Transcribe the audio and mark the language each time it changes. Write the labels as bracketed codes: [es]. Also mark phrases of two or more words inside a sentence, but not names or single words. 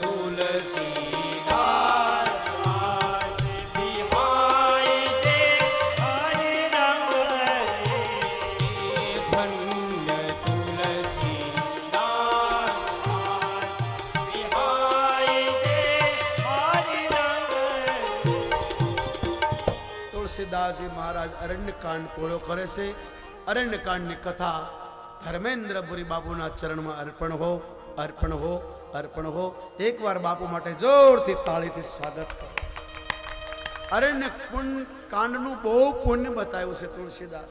[hi] तुलसीदास बिहाय दे हरि रंग धन्य तुलसीदास बिहाय दे हरि रंग. [gu] તુલસીદાસજી મહારાજ અરણ્યકાંડ પૂરો કરે છે. અરણ્યકાંડની કથા ધર્મેન્દ્રપુરી બાપુના ચરણમાં અર્પણ હો, અર્પણ હો, અર્પણ હો. એકવાર બાપુ માટે જોરથી તાળીથી સ્વાગત કરો. અરણ્ય કાંડનું બહુ પુણ્ય બતાવ્યું છે તુલસીદાસ.